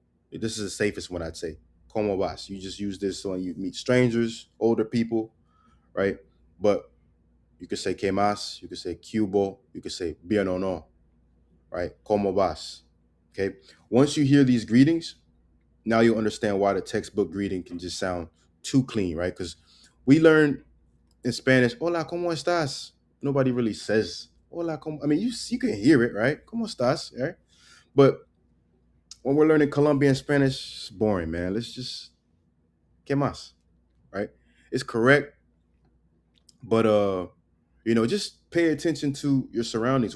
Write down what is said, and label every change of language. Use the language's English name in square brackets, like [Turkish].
[English] This is the safest one I'd say. [Spanish] Como vas. [English] You just use this when you meet strangers, older people, right? But you could say [Spanish] que más, [English] you could say cubo, you could say [Spanish] bien o no, [English] right? [Spanish] Como vas. [English] Okay. Once you hear these greetings, now you'll understand why the textbook greeting can just sound too clean, right? Because we learn in Spanish, [Spanish] hola, ¿cómo estás? [English] Nobody really says [Spanish] hola, ¿cómo? [English] I mean, you can hear it, right? [Spanish] ¿Cómo estás? [English] Right? But when we're learning Colombian Spanish, it's boring, man. Let's just, [Spanish] ¿qué más? [English] Right? It's correct, but just pay attention to your surroundings.